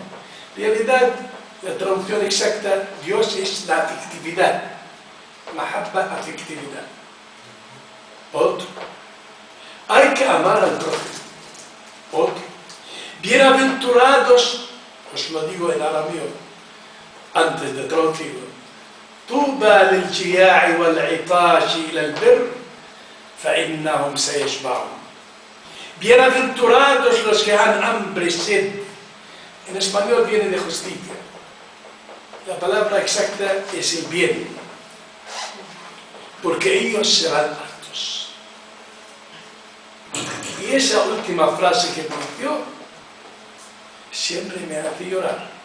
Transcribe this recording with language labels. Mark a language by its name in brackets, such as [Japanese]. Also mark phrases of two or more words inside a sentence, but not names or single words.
[Spanish] En realidad, la traducción exacta, Dios es la afectividad. Mahabba, afectividad. Otro. Hay que amar al prójimo. Otro. Bienaventurados, os lo digo en arameo, antes de traducirlo. [Arabic] طوبى للجياع والعطاش إلى البر فإنهم سيشبعون. [Spanish] Bienaventurados los que han hambre y sed. En español viene de justicia. La palabra exacta es el bien, porque ellos serán hartos. Y esa última frase que pronunció siempre me hace llorar.